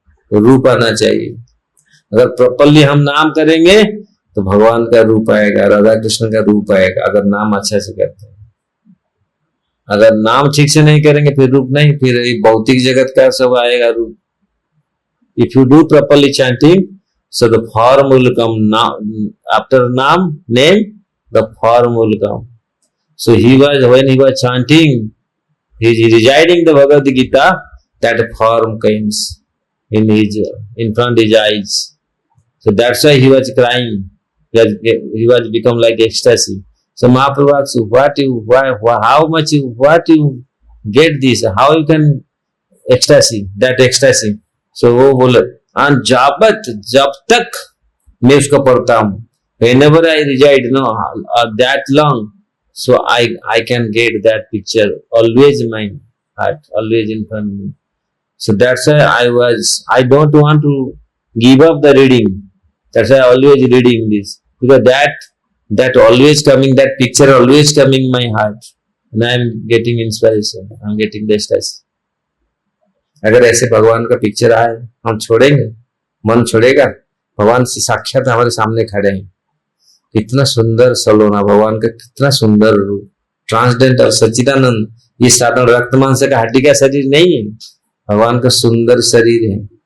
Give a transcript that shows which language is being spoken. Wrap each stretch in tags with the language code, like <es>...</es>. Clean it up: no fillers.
<hi>रूप आना चाहिए। अगर प्रॉपरली हम नाम करेंगे तो भगवान का रूप आएगा, राधा कृष्ण का रूप आएगा, अगर नाम अच्छा से करते हैं। अगर नाम ठीक से नहीं करेंगे फिर रूप नहीं, फिर भौतिक जगत का सब आएगा रूप।</hi> <en>If you do properly chanting, so the form will come now. After name, the form will come. So when he was chanting, he is reciting the Bhagavad Gita, that form comes in front of his eyes. So that's why he was crying. He was become like ecstasy. So Mahaprabhu asks, how much you get this? How you can that ecstasy? So</en> <hi>वो बोले, जब तक मैं उसको पढ़ता हूँ,</hi> <en>whenever I reside that long, so I can get that picture always in my heart, always in front of me. So that's why I don't want to give up the reading. That's why I always reading this, because that always coming, that picture always coming in my heart, and I am getting inspiration, I am getting the ecstasy.</en> <hi>अगर ऐसे भगवान का picture आए, हम छोड़ेंगे? मन छोड़ेगा? भगवान साक्षात हमारे सामने खड़े हैं। कितना सुंदर सलोना भगवान का, कितना सुंदर रूप, ट्रांसडेंटल सच्चिदानंद। ये साधारण रक्त मांस का हड्डी का शरीर नहीं है, भगवान का सुंदर शरीर है।</hi>